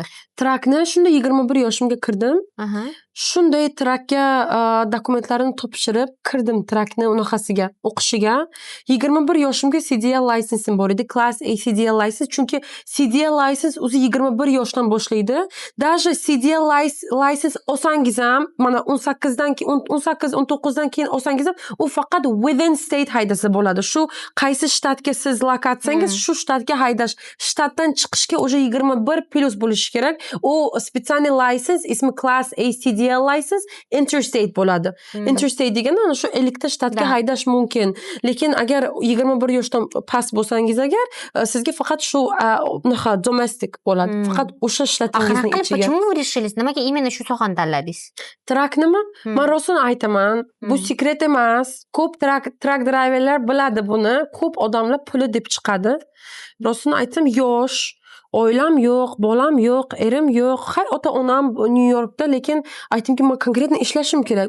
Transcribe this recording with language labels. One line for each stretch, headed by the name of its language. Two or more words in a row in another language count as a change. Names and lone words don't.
Uzbek: Trakni shunda 21 yoshimga kirdim. Shunday trakka dokumentlarini topshirib kirdim trakni unaqasiga, o'qishiga. 21 yoshimga CDL lisensim bor edi,
English: class A CDL license,
Uzbek: chunki
English: CDL license
Uzbek: o'zi 21 yoshdan boshlaydi. Даже
English: CDL license
Uzbek: olsangiz ham, mana 18-19dan keyin olsangiz ham, u faqat
English: within state
Uzbek: haydasa bo'ladi. Shu qaysi shtatga siz lokatsangiz, shu shtatga haydash. Shtatdan chiqishga o'sha 21 plus bo'lishi kerak. U специальный license, ismi
English: class A CDL license,
Uzbek: interstate bo'ladi. Interstate degani ana shu 50 ta shtatga haydash mumkin. Lekin agar 21 yoshdan past bo'lsangiz agar, sizga faqat shu domestic bo'ladi. Faqat o'sha shtatingizning ichiga.
Russian: Почему вы решились?
Uzbek: Nimaga именно shu sohani tanladingiz? Traknimi? Men rostini aytaman, bu sekret emas. Ko'p trak driverlar biladi buni. Ko'p odamlar puli deb chiqadi. Rostini aytsam, yosh, Oilam yo'q, bolam yo'q, erim yo'q. Hay ota-onam New Yorkda, lekin aytdimki, men konkretno ishlashim kerak.